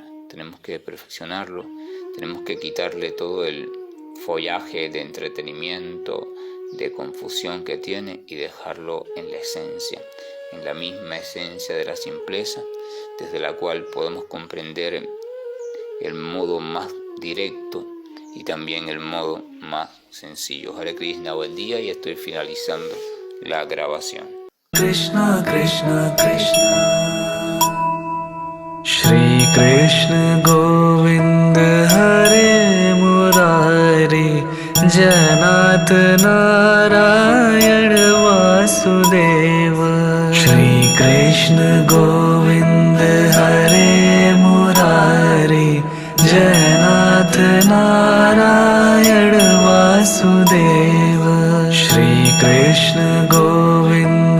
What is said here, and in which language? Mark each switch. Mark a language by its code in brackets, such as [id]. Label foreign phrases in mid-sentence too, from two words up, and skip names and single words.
[es] Tenemos que perfeccionarlo, tenemos que quitarle todo el follaje de entretenimiento, de confusión que tiene, y dejarlo en la esencia, en la misma esencia de la simpleza, desde la cual podemos comprender el modo más directo y también el modo más sencillo. Hare Krishna, buen día, y estoy finalizando la grabación. [sa] Krishna Krishna Krishna Shri Krishna Govind Hare Murari Janat Narayan Vasudeva Shri Krishna Govind Hare Murari Janat Narayan Vasudeva Shri Krishna Govind